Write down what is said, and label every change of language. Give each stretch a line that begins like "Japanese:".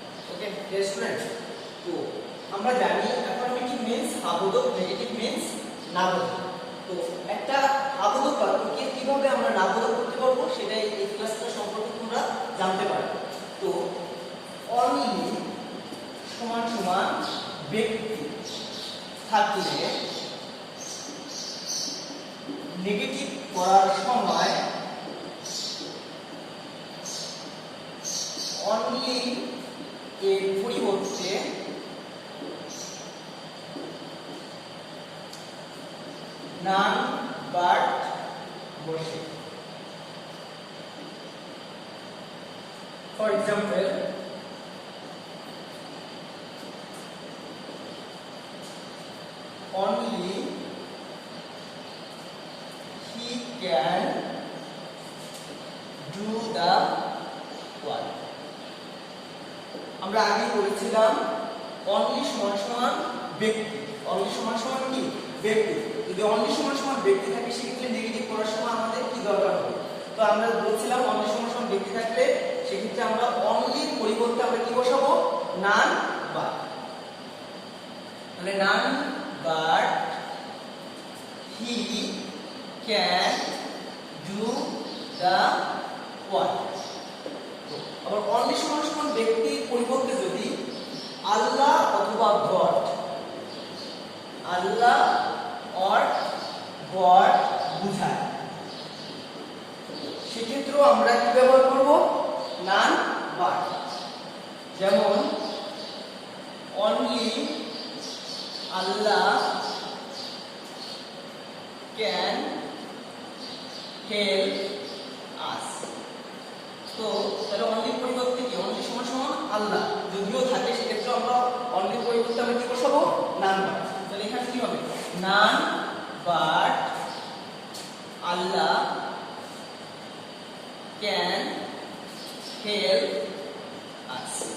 English: Okay, dear student,
Bangla: তো আমরা জানি
English: affirmative means হাবোধক, negative means নাবোধক।
Bangla: তো একটা হাবোধক বাক্যকে কিভাবে আমরা নাবোধক করতে পারবো সেটাই এই ক্লাসটা সম্পর্কে তোমরা জানতে পারবে। তো only সমান সমান ব্যক্তি থাকলে নেগেটিভ করার সময় অনলি এর পরিবর্তে
English: none but
Bangla: বসে।
English: For example, only he can do the work.
Bangla: আমরা আগে বলেছিলাম only সমান সমান ব্যক্তি, only সমান সমান কি ব্যক্তি। যদি only সমান সমান ব্যক্তি থাকে সেক্ষেত্রে নেগেটিভ করার সময় আমাদের কি দরকার হবে? তো আমরা বলছিলাম only সমান সমান ব্যক্তি থাকলে সেক্ষেত্রে আমরা only এর পরিবর্তে আমরা কি বসাবো?
English: none but।
Bangla: তাহলে
English: none but he can do the work।
Bangla: আবার only সমান সমান ব্যক্তির পরিবর্তে যদি আল্লাহ অথবা গড, আল্লাহ or গড বুঝায় সেক্ষেত্রেও আমরা কি ব্যবহার করব?
English: none but। যেমন only Allah can help us।
Bangla: তো তাহলে অনলি পরিবর্তে কি অনলি সমান সমান আল্লাহ যদিও থাকে সেক্ষেত্রে আমরা অনলি পরিবর্তে আমরা কি বসাবো?
English: None but.
Bangla: তাহলে এখানে কি হবে?
English: None but Allah can help us.